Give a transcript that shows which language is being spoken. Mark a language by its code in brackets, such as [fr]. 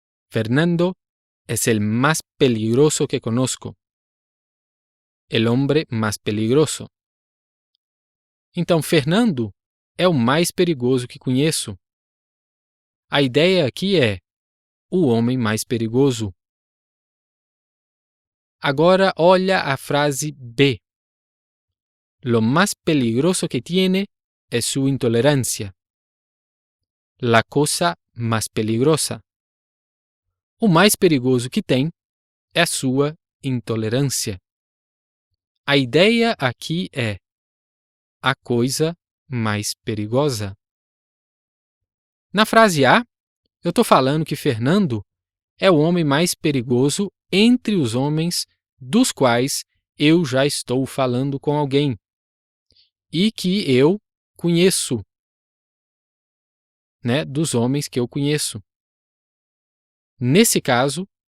[es] Fernando es el más peligroso que conozco. El hombre más peligroso. [pt] Então, Fernando é o mais perigoso que conheço. A ideia aqui é o homem mais perigoso. Agora olha a frase B. [es] Lo más peligroso que tiene es su intolerancia. La cosa más peligrosa. [pt] O mais perigoso que tem é a sua intolerância. A ideia aqui é a coisa mais perigosa. Na frase A, eu estou falando que Fernando é o homem mais perigoso entre os homens dos quais eu já estou falando com alguém e que eu conheço, dos homens que eu conheço. Nesse caso,